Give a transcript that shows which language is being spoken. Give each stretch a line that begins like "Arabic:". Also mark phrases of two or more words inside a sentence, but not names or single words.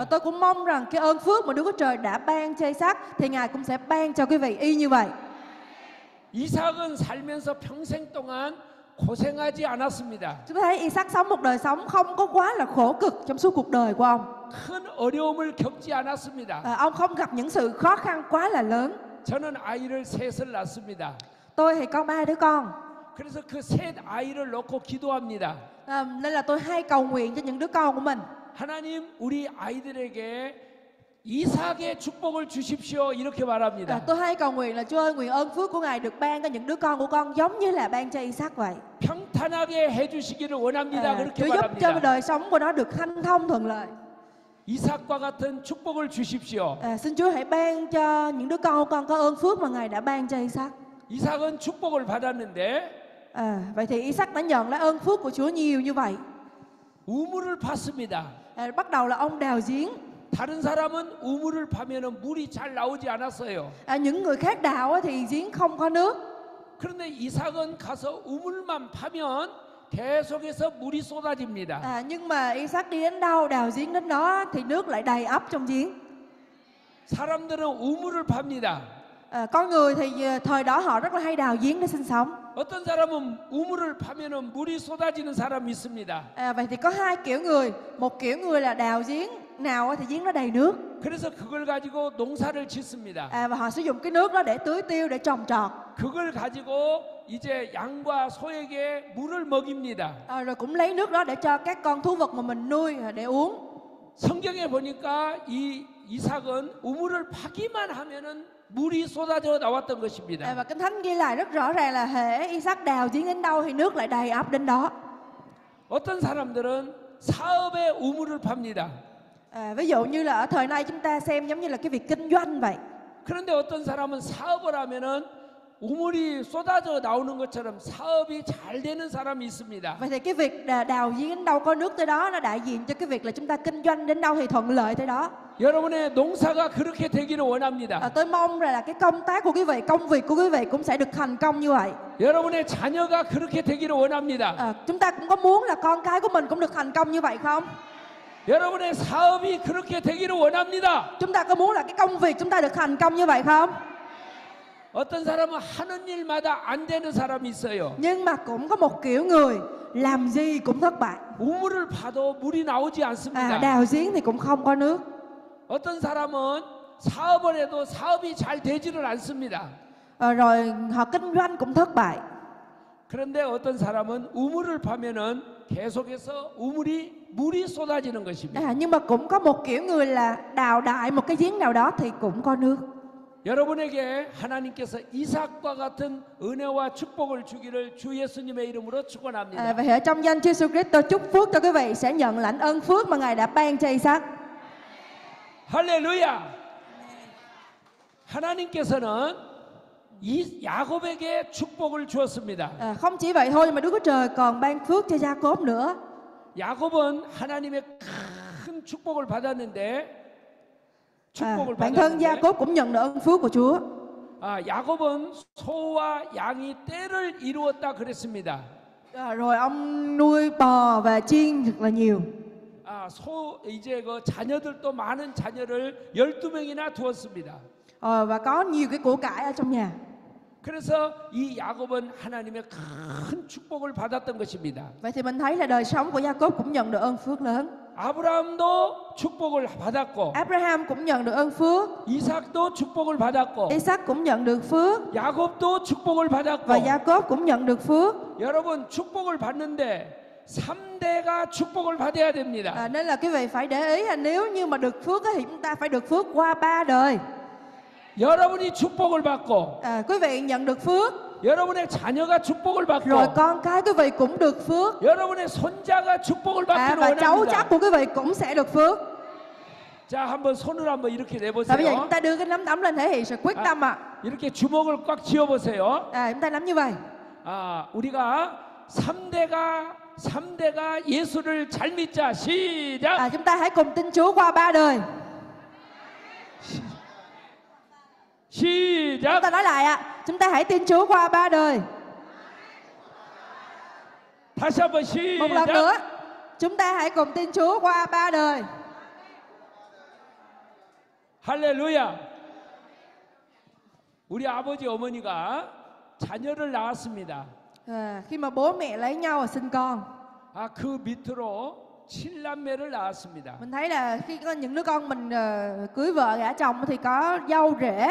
Vietnamese: Và tôi cũng mong rằng cái ơn phước mà Đức Chúa Trời đã ban cho Isaac thì Ngài cũng sẽ ban cho quý vị y như vậy.
Korean: 이삭은 살면서 평생 동안 고생하지 않았습니다.
Vietnamese: Chúng ta thấy Isaac sống một đời sống không có quá là khổ cực trong suốt cuộc đời của ông.
Korean: 큰 어려움을 겪지 않았습니다.
Vietnamese: Ông không gặp những sự khó khăn quá là lớn.
Korean: 저는 아이를 셋을 낳습니다.
Vietnamese: Tôi thì có 3 đứa con.
Korean: 그래서 그 셋 아이를 놓고 기도합니다.
Vietnamese: Nên là tôi hay cầu nguyện cho những đứa con của mình.
Korean: 하나님, 우리 아이들에게 이삭의 축복을 주십시오. 이렇게 말합니다.
Vietnamese: Tôi hay cầu nguyện là Chúa ơi, nguyện ơn phước của Ngài được ban cho những đứa con của con giống như là ban cho Isaac vậy.
Korean: 평탄하게 해주시기를 원합니다. 그렇게
Vietnamese: Chúa giúp cho
Korean: 말합니다.
Vietnamese: đời sống của nó được hanh thông thuận lợi.
Korean: 이삭과 같은 축복을 주십시오.
Vietnamese: Xin Chúa hãy ban cho những đứa con của con có ơn phước mà Ngài đã ban cho Isaac.
Korean: 이삭은 축복을 받았는데
Vietnamese: Vậy thì Isaac đã nhận lấy ơn phước của Chúa nhiều như vậy.
Korean: 우물을 팠습니다.
Vietnamese: Bắt đầu là ông đào giếng.
Korean: 다른 사람은 우물을 파면은 물이 잘 나오지 않았어요.
Vietnamese: Những người khác đào thì giếng không có nước.
Korean: 그런데 이삭은 가서 우물만 파면 계속해서 물이 쏟아집니다.
Vietnamese: Nhưng mà Isaac đi đến đâu đào giếng đến đó thì nước lại đầy ắp trong giếng.
Korean: 사람들은 우물을 팝니다.
Vietnamese: Con người thì thời đó họ rất là hay đào giếng để sinh sống.
Korean: 어떤 사람은 우물을 파면은 물이 쏟아지는 사람이 있습니다.
Vietnamese: Vậy thì có hai kiểu người. Một kiểu người là đào giếng nào thì giếng nó đầy nước.
Korean: 그래서 그걸 가지고 농사를 짓습니다.
Vietnamese: Và họ sử dụng cái nước đó để tưới tiêu, để trồng trọt.
Korean: 그걸 가지고 이제 양과 소에게 물을 먹입니다.
Vietnamese: Rồi cũng lấy nước đó để cho các con thú vật mà mình nuôi để uống.
Korean: 성경에 보니까 이 이삭은 우물을 파기만 하면은 물이 쏟아져 나왔던 것입니다.
Vietnamese: Và Kinh Thánh ghi lại rất rõ ràng là hễ Isaac đào giếng đến đâu thì nước lại đầy ắp đến đó.
Korean: 어떤 사람들은 사업에 우물을 팝니다.
Vietnamese: Ví dụ như là ở thời nay chúng ta xem giống như là cái việc kinh doanh vậy.
Korean: 그런데 어떤 사람은 사업을 하면은 우물이 쏟아져 나오는 것처럼 사업이 잘 되는 사람이 있습니다.
Vietnamese: Vậy thì cái việc đào giếng đến đâu có nước tới đó, nó đại diện cho cái việc là chúng ta kinh doanh đến đâu thì thuận lợi tới đó.
Korean: 여러분의 농사가 그렇게 되기를 원합니다.
Vietnamese: Tôi mong là cái công tác của quý vị, công việc của quý vị cũng sẽ được thành công như vậy.
Korean: 여러분의 자녀가 그렇게 되기를 원합니다.
Vietnamese: Chúng ta cũng có muốn là con cái của mình cũng được thành công như vậy không?
Korean: 여러분의 사업이 그렇게 되기를 원합니다.
Vietnamese: Chúng ta có muốn là cái công việc chúng ta được thành công như vậy không?
Korean: 어떤 사람은 하는 일마다 안 되는 사람이 있어요.
Vietnamese: Nhưng mà cũng có một kiểu người làm gì cũng thất bại.
Korean: 우물을 파도 물이 나오지 않습니다.
Vietnamese: Đào giếng thì cũng không có nước.
Korean: 어떤 사람은 사업을 해도 사업이 잘 되지를 않습니다.
Vietnamese: Rồi họ kinh doanh cũng thất bại.
Korean: 그런데 어떤 사람은 우물을 파면은 계속해서 물이 쏟아지는 것입니다.
Vietnamese: Nhưng mà cũng có một kiểu người là đào đại một cái giếng nào đó thì cũng có nước.
Korean: 여러분에게 하나님께서 이삭과 같은 은혜와 축복을 주기를 주 예수님의 이름으로 축원합니다.
Vietnamese: Vậy ở trong danh Chúa Jesus Christ tôi chúc phước cho quý vị sẽ nhận lãnh ơn phước mà Ngài đã ban cho Isaac.
Korean: 할렐루야. 하나님께서는 이 야곱에게 축복을 주었습니다.
Vietnamese: Không chỉ vậy thôi mà Đức Chúa Trời còn ban phước cho Gia-cốp nữa.
Korean: 야곱은 하나님의 큰 축복을 받았는데
Vietnamese: Bản thân Gia-cốp cũng nhận được ơn phước của Chúa.
Korean: 야곱은 소와 양이 떼를 이루었다 그랬습니다.
Vietnamese: Rồi ông nuôi bò và chiên thật là nhiều.
Korean: 이제 그 자녀들도 많은 자녀를 12명이나 두었습니다.
Vietnamese: Và có nhiều cái của cải ở trong nhà.
Korean: 그래서 이 야곱은 하나님의 큰 축복을 받았던 것입니다.
Vietnamese: Vậy thì mình thấy là đời sống của Gia-cốp cũng nhận được ơn phước lớn.
Korean: 아브라함도 축복을 받았고,
Vietnamese: Abraham cũng nhận được ơn phước.
Korean: 이삭도 축복을 받았고,
Vietnamese: Isaac cũng nhận được phước.
Korean: 야곱도 축복을 받았고.
Vietnamese: Và Gia-cốp cũng nhận được phước.
Korean: 여러분 축복을 받는데 3대가 축복을 받아야 됩니다.
Vietnamese: Nên là quý vị phải để ý là nếu như mà được phước thì chúng ta phải được phước qua 3 đời.
Korean: 여러분이 축복을 받고,
Vietnamese: Quý vị nhận được phước.
Korean: 여러분의 자녀가 축복을 받고,
Vietnamese: Rồi con cái quý vị cũng được phước.
Korean: 여러분의 손자가 축복을 받기를
Vietnamese: Và cháu
Korean: 원합니다.
Vietnamese: chắc của quý vị cũng sẽ được phước.
Korean: 자, 한번 손을 한번 이렇게
Vietnamese: Bây giờ
Korean: 내보세요.
Vietnamese: chúng ta đưa cái nắm đấm lên thể hiện sự quyết tâm ạ.
Korean: 이렇게 주먹을 꽉 쥐어보세요.
Vietnamese: Chúng ta nắm như vậy.
Korean: 우리가 3대가 예수를 잘 믿자. 시작.
Vietnamese: Chúng ta hãy cùng tin Chúa qua 3 đời. Chúng
Korean: 시작.
Vietnamese: ta nói lại ạ. Chúng ta hãy tin Chúa qua 3 đời.
Korean: 다시 한번
Vietnamese: Một lần nữa.
Korean: 시작.
Vietnamese: Chúng ta hãy cùng tin Chúa qua 3 đời.
Korean: 할렐루야. 우리 아버지 어머니가 자녀를 낳았습니다.
Vietnamese: Khi mà bố mẹ lấy nhau và sinh con,
Korean: 그 밑으로 7남매를 낳았습니다.
Vietnamese: mình thấy là khi có những đứa con mình cưới vợ gả chồng thì có dâu rể,